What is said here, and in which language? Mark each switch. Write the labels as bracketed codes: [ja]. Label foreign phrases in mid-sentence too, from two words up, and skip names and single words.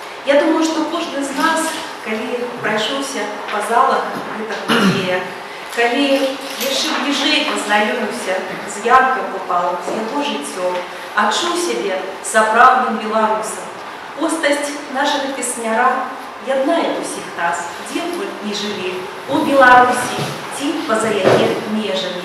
[ru] Я думаю, что каждый из нас, коли прошелся по залах [be] гэтых музея, коли яшчэ бліжэй познаёміўся з Янкам Купалам, з яго жыццём, адчуў сябе сапраўдным беларусам. Постаць нашага песняра яднае усіх нас, дзе б вы ні жылі, у Беларусі ці па-за яе межамі.